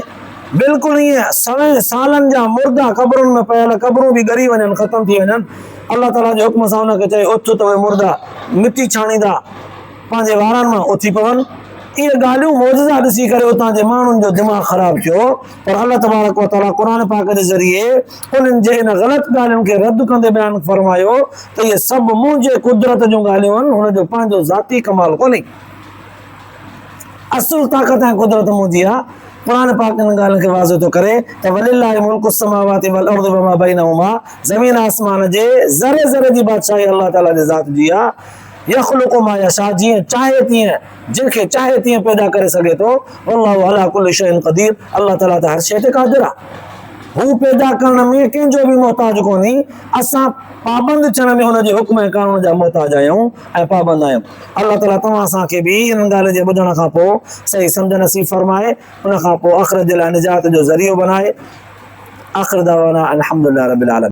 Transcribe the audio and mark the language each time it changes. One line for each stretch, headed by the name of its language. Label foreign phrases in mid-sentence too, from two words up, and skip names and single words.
Sindhi: बिल्कुलु ईअं सवें सालनि जा मुर्दा क़बरुनि में पयल, क़बरूं बि ॻरी वञनि, ख़तमु थी वञनि, अल्लाह ताला जे हुक्म सां उनखे चए उथ त उहे मुर्दा मिटी छाणींदा पंहिंजे वारनि मां उथी पवनि। इहे ॻाल्हियूं मौजज़ा ॾिसी करे उतां जे माण्हुनि जो दिमाग़ ख़राब थियो। पर
Arabic: الله تبارك وتعالى
Sindhi: क़ुर पाक जे ज़रिए उन्हनि जे इन ग़लति ॻाल्हियुनि खे रद्द कंदे बयानु फरमायो त इहे सभु मुंहिंजे कुदरत जूं ॻाल्हियूं आहिनि, हुनजो पंहिंजो ज़ाती कमाल कोन्हे। असुल ताक़त ऐं कुदरत मुंहिंजी आहे। क़ुर पाक इन ॻाल्हि खे वाज़ो थो करे त
Arabic: ولله ملك السماوات والأرض وما بينهما,
Sindhi: ज़मीन आसमान जे ज़रे ज़रे जी बादशाही अल्लाह ताला जे ज़ात जी आहे।
Arabic: يخلق ما يشاء,
Sindhi: जीअं चाहे तीअं, जिनखे चाहे तीअं पैदा करे सघे थो।
Arabic: والله على كل شيء قدير,
Sindhi: अल्लाह ताला त हर शइ ते क़ादिर आहे। हू पैदा करण में कंहिंजो बि मोहताज कोन्हे। असां पाबंद थियण में हुनजे हुक्म ऐं कानून जा मोहताज आहियूं ऐं पाबंद आहियूं। अल्लाह ताला तव्हां असांखे बि इन ॻाल्हि जे ॿुधण खां पोइ सही सम्झ नसीब फरमाए, उन खां पोइ आख़िरत जे लाइ निजात जो ज़रियो बनाए।
Arabic: آخر دعوانا الحمد لله رب العالمين.